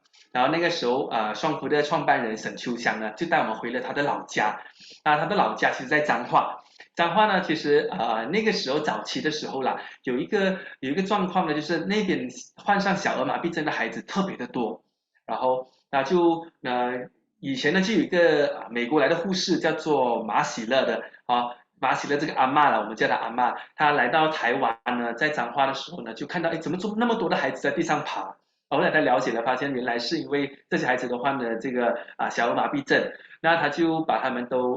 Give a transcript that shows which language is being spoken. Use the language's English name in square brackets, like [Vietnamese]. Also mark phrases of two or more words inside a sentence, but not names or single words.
[Chinese] 然後那個時候雙福的創辦人沈秋香呢，就帶我們回了他的老家。他的老家其實在彰化。彰化呢，其實那個時候早期的時候啦，有一個狀況呢，就是那邊患上小兒麻痹症的孩子特別的多。然後以前呢就有一個美國來的護士叫做馬喜樂的马喜乐这个阿嬷了，我们叫她阿嬷，她来到台湾呢，在彰化的时候呢，就看到怎么那么多的孩子在地上爬。后来他了解了，发现原来是因为这些孩子都患了这个小儿麻痹症，那他就把他们都